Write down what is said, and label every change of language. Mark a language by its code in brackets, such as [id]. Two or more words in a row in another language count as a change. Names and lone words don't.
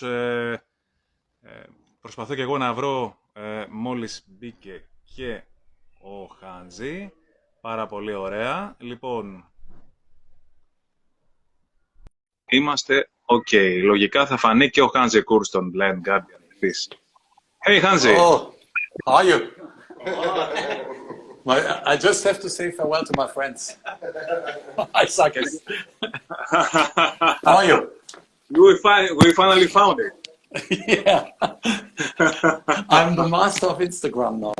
[el] Προσπαθώ και εγώ να βρω, μόλις μπήκε και ο Hansi. Πάρα πολύ ωραία. Λοιπόν, είμαστε ok. Λογικά θα φανεί και ο Hansi Kursch στον Blind Guardian επίσης. [en] Hey Hansi! Oh, how are you? I just have to say farewell to my friends. I suck it. How are you? We finally found it. Yeah. I'm the master of Instagram now.